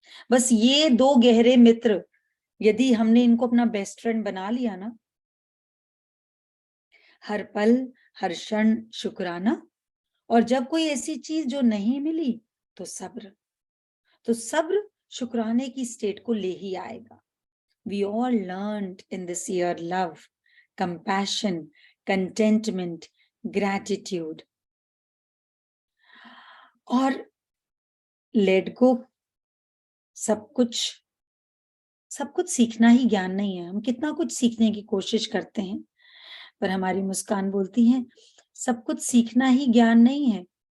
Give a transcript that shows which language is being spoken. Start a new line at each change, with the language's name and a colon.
Hindi: बस ये दो गहरे मित्र यदि हमने इनको अपना बेस्ट फ्रेंड बना लिया ना, हर पल हर क्षण शुक्राना, और जब कोई ऐसी चीज जो नहीं मिली तो सब्र, तो सब्र शुक्राने की स्टेट को ले ही आएगा।
English: We all learned in this year love, compassion, contentment, gratitude.
Hindi: और
English: let go,
Hindi: सब कुछ सीखना ही ज्ञान नहीं है। हम कितना कुछ सीखने की कोशिश करते हैं, पर हमारी मुस्कान बोलती है सब कुछ सीखना ही ज्ञान नहीं है।